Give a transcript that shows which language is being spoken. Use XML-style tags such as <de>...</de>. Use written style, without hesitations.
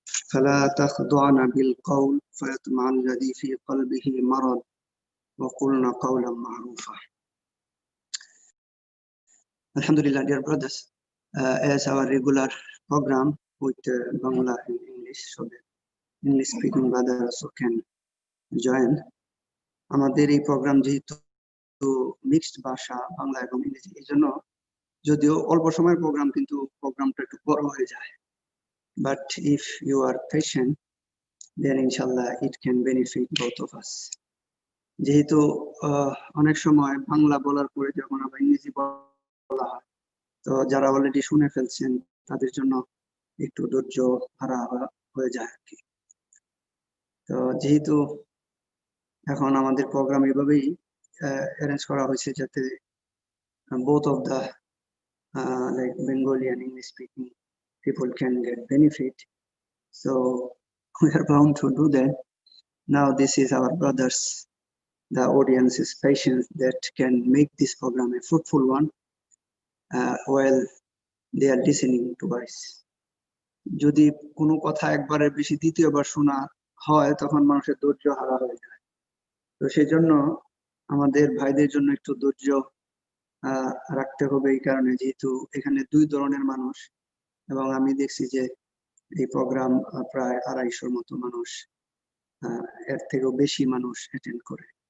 <ar>فلا تخضعن بالقول فيطمع الذي في قلبه مرض وقلنا قولا معروفا.</ar> <en>Alhamdulillah, dear brothers, as our regular program with Bangla and English, so that English speaking brothers also can join.</en> <bn>আমাদের এই programme যেহেতু mixed ভাষা বাংলা এবং ইংরেজি, এই জন্য যদিও অল্প সময়ের প্রোগ্রাম কিন্তু প্রোগ্রামটা একটু বড় হয়ে যায়,</bn> <en>But if you are patient then ইনশাল্লাহ it can benefit both of us.</en> <bn>যেহেতু অনেক সময় বাংলা বলার পরে যখন আবার ইংরেজি বলা হয়, তো যারা অলরেডি শুনে ফেলছেন তাদের জন্য একটু ধৈর্য হারা হয়ে যায় আর কি। তো যেহেতু এখন আমাদের প্রোগ্রাম এভাবেই অ্যারেঞ্জ করা হয়েছে যাতে</bn> <en>both of the like Bengali and English speaking people can get benefit, so we are bound to do that. Now this is our brothers, the audience's patience that can make this program a fruitful one while they are listening to us.</en> <bn>যদি কোনো কথা একবারের বেশি দ্বিতীয়বার শোনা হয় তখন মানুষের ধৈর্য হারা হয়ে যায়। তো সেই জন্য আমাদের ভাইদের জন্য একটু ধৈর্য রাখতে হবে, এই কারণে যেহেতু এখানে দুই ধরনের মানুষ এবং আমি দেখছি যে এই প্রোগ্রাম প্রায় 250 মতো মানুষ, এর থেকেও বেশি মানুষ অ্যাটেন্ড করে।</bn>